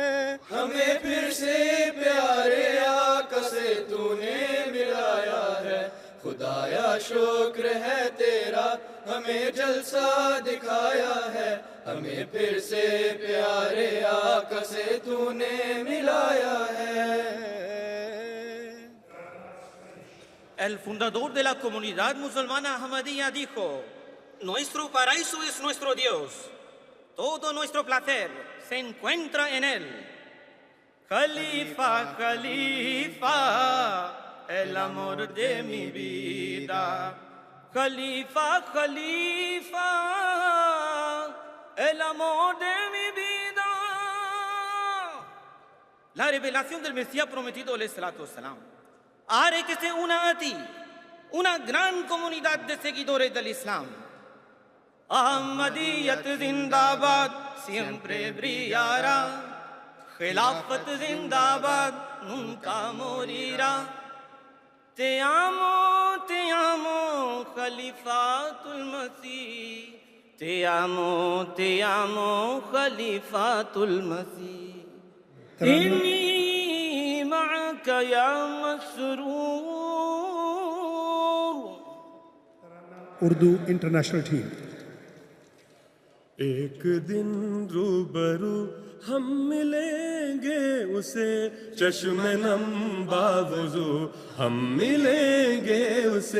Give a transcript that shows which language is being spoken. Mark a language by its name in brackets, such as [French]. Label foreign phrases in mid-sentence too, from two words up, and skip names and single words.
[Urdu] ہمیں پھر سے پیارے آقا سے تو نے ملایا ہے. خدایا شکر ہے تیرا، ہمیں جلسہ دکھایا ہے، ہمیں پھر سے پیارے آقا سے تو نے ملایا ہے. [Spanish] El fundador de la comunidad musulmana Ahmadiyya dijo: nuestro paraíso es nuestro Dios, todo nuestro placer se encuentra en él. Khalifa, Khalifa, el amor de mi vida. Khalifa, Khalifa, el amor de mi vida. La revelación del Mesías prometido, alayhi salam, hará que se una a ti una gran comunidad de seguidores del Islam. [Urdu] احمدیت زندہ باد, [Spanish] siempre brillará. [Urdu] خلافت زندہ باد, [Spanish] nunca morirá. Te amo, Khalifatul Masih. Te amo, Khalifatul Masih. [Arabic] إني معك يا مسرور. [English] उर्दू International Team. [Urdu] ایک دن روبرو ہم ملیں گے اسے چشمِ نم باوضو ہم ملیں گے اسے.